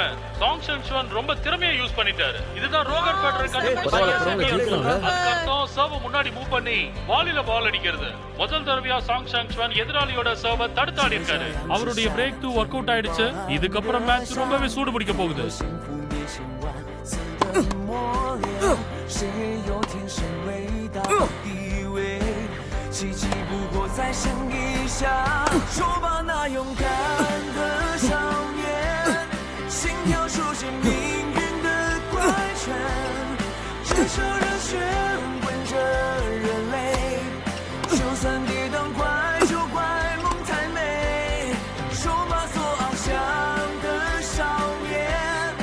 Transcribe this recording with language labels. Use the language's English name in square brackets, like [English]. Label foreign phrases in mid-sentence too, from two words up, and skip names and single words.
[Tamil] சாங் சான்ஸ்வான் ரொம்ப திறமையா யூஸ் பண்ணிட்டாரு. இதுதான் ரோகர் ஃபெடரர் கண்டுபிடிச்ச அர்த்தம். சர்வ் முன்னாடி மூவ் பண்ணி வாலில பால் அடிக்கிறது. முதல் தடவையா சாங் சான்ஸ்வான் எதிராளியோட சர்வ தடுத்தாடி இருக்காரு. அவருடைய [English] break through work out [Tamil] ஆயிடுச்சு. இதுக்கப்புறம் மேட்ச் ரொம்பவே சூடு பிடிக்க போகுது. [Chinese] 奇迹不过在声音下，说吧那勇敢的少年，心跳书写命运的怪圈，炙烧热血滚着热泪，就算跌宕怪就怪梦太美，说吧所翱翔的少年。